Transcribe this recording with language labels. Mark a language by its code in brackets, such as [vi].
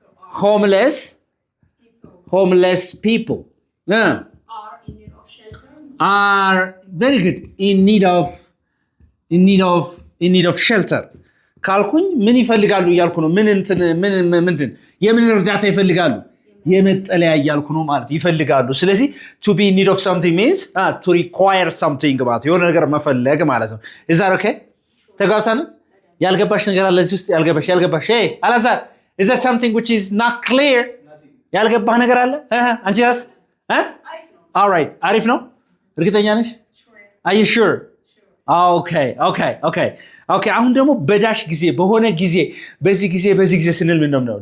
[en] homeless people Are in need of shelter. are very good in need of shelter [am] ካልኩኝ ምን ይፈልጋሉ እያልኩ ነው። ምንድን የምን እርዳታ ይፈልጋሉ? የመጠለያ እያልኩ ነው ማለት ይፈልጋሉ። ስለዚህ [en] to be in need of something means to require something [am] ማለት የሆነ ነገር መፈለግ ማለት ነው። [en] is that okay? [am] ተጋብተን ያልገባሽ ነገር አለ እዚህ ውስጥ ያልገባሽ hey አላዛር [en] is that something which is not clear? [am] ያልገባህ ነገር አለ? አንቺ ያስ [en] all right [am] አሪፍ ነው። እርግጠኛ ነሽ? [en] are you sure? [am] okay አሁን ደግሞ በዳሽ ጊዜ በሆነ ጊዜ በዚህ ጊዜ ስንል ምን ነው?